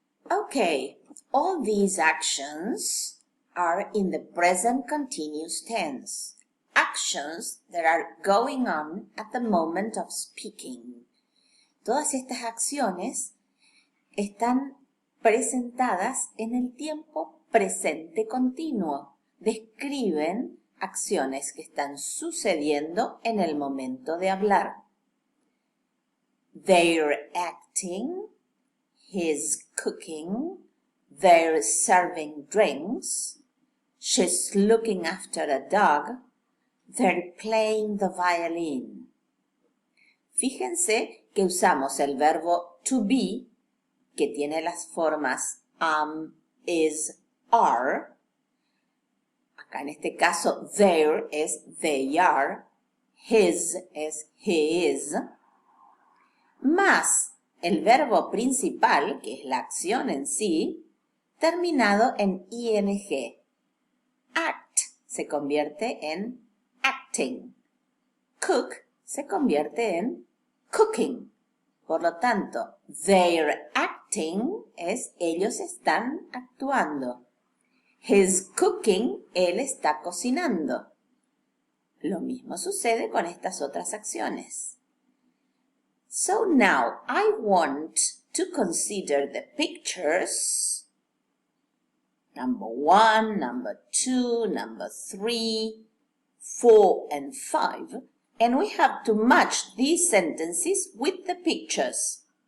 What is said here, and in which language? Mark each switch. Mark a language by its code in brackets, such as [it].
[en] Okay, all these actions are in the present continuous tense. Actions that are going on at the moment of speaking. [es] Todas estas acciones están presentadas en el tiempo presente continuo. Describen acciones que están sucediendo en el momento de hablar. [en] They're acting, he's cooking, they're serving drinks, she's looking after a dog, they're playing the violin. [es] Fíjense que usamos el verbo to be, que tiene las formas am, is, are. Acá en este caso, there es [en] they are, [es] his es [en] he is, [es] más el verbo principal, que es la acción en sí, terminado en ing. Act se convierte en acting. Cook se convierte en cooking. Por lo tanto, [en] they're acting [es] es ellos están actuando. [en] He's cooking, [es] él está cocinando. Lo mismo sucede con estas otras acciones. [en] So now I want to consider the pictures. Number 1, number 2, number 3, 4, and 5. And we have to match these sentences with the pictures.